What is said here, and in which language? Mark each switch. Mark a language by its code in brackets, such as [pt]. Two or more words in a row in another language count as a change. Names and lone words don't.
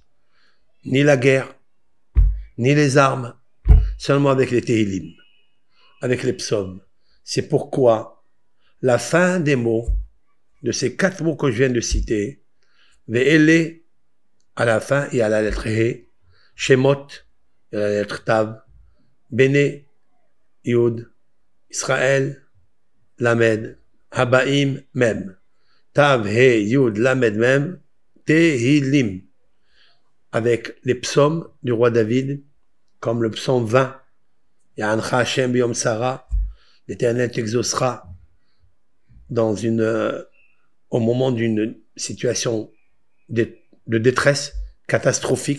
[fr] Ni la guerre, ni les armes, seulement avec les Tehilim, avec les psaumes. C'est pourquoi la fin des mots, de ces 4 mots que je viens de citer, Ve'ele, à la fin et à la lettre He, Shemot, et à la lettre [he] תו, בני, יוד, ישראל, למד, הבאים, מם, תו, הא, יוד, למד, מם, תהלים, [fr] avec les psaumes du roi David, comme le psaume 20, [he] יענך השם ביום צרה, [fr] l'Éternel t'exaucera au moment d'une situation de détresse catastrophique.